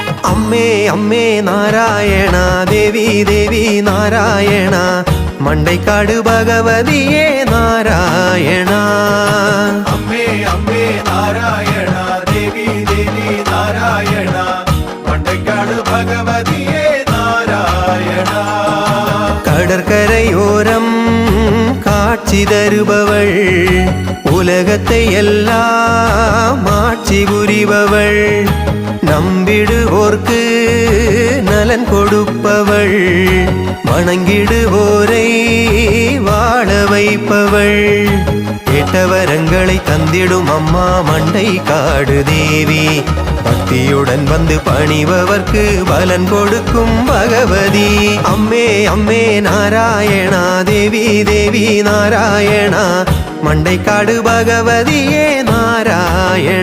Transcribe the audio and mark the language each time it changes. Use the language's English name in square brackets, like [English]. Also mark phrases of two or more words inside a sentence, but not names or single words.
[Malayalam] അമ്മേ അമ്മേ നാരായണ ദേവി ദേവി നാരായണ മണ്ടൈക്കാട് ഭഗവതിയേ നാരായണ അമ്മേ അമ്മേ നാരായണ ദേവി ദേവി നാരായണ മണ്ടൈക്കാട് ഭഗവതിയേ നാരായണ [Tamil] കടற்கரைയോരം காட்சி தருபவள் உலகத்தை எல்லாம் ஆட்சி புரிபவள் நம்பிடுவோர்க்கு நலன் கொடுப்பவள் வணங்கிடுவோரை வாழ வைப்பவள் கேட்டவரங்களை தந்திடும் அம்மா மண்டைக்காடு தேவி பக்தியுடன் வந்து பணிபவர்க்கு பலன் கொடுக்கும் பகவதி [Malayalam] അമ്മേ അമ്മേ നാരായണാ ദേവി ദേവി നാരായണാ മണ്ടൈക്കാട് ഭഗവതിയേ നാരായണാ